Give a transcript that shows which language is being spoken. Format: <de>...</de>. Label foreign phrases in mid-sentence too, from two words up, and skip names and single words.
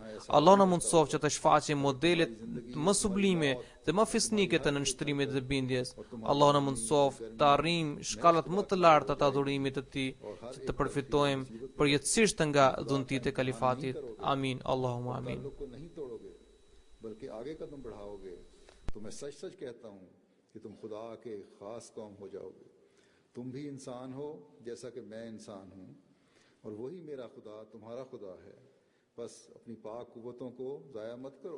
<sq>Allah na mundsoft që të shfaqim modelet më sublime dhe më fisnike të nënshtrimit dhe bindjes. Allah na mundsoft të arrijmë shkallat më të larta të adhurimit të Tij, që të përfitojmë përjetësisht nga dhuntitë e kalifatit. Amin.</sq> <ar>اللهم آمين.</ar> <ur>بلکہ آگے قدم بڑھاؤ گے تو میں سچ سچ کہتا ہوں کہ تم خدا کے خاص قوم ہو جاؤ گے. تم بھی انسان ہو جیسا کہ میں انسان ہوں اور وہی میرا خدا تمہارا خدا ہے. بس اپنی پاک قوتوں کو ضائع مت کرو.</ur>